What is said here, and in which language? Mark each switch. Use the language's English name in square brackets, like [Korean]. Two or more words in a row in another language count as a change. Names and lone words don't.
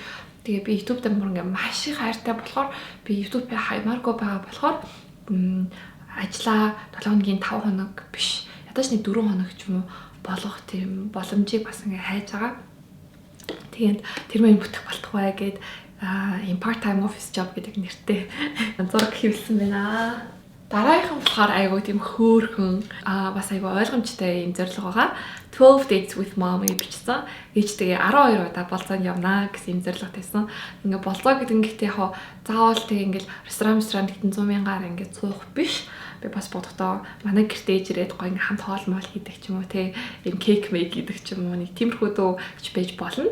[Mongolian] Тэгээ би YouTube дээр бүр ингээд маш их хайртай болохоор би YouTube-ийг хаймааргүй байгаа болохоор ажлаа 7 хоногийн 5 хоног биш. Ядаж нэг 4 хоног ч юм уу болгох тийм боломжийг бас ингээд хайж байгаа. Тэгээд тэр мань бүтэх болтугай гэд [English] part time office job [Mongolian] гэдэг нэртэй зураг хийвэлсэн байна. Дараагийнхан болохоор айгуу тийм хөөрхөн бас айгуу ойлгомжтой юм зорилго байгаа. [English] 12 dates with mom гэж бичсэн. [Mongolian] Ээжтэйгээ 12 удаа болцоонд явнаа гэсэн юм зорилго тавьсан. Ингээ болцоо гэдэг нь гэхдээ яг заавал тэг ингээл ресторан гэтэн 100 мянгаар ингээ цуух биш. би бас бодохдоо манай гэртээ ээж ирээд гоё ингээ хамт хоол моол хийдэг ч юм уу те юм кейк мейк хийдэг ч юм уу нэг тиймэрхүү дүү гэж байж болно.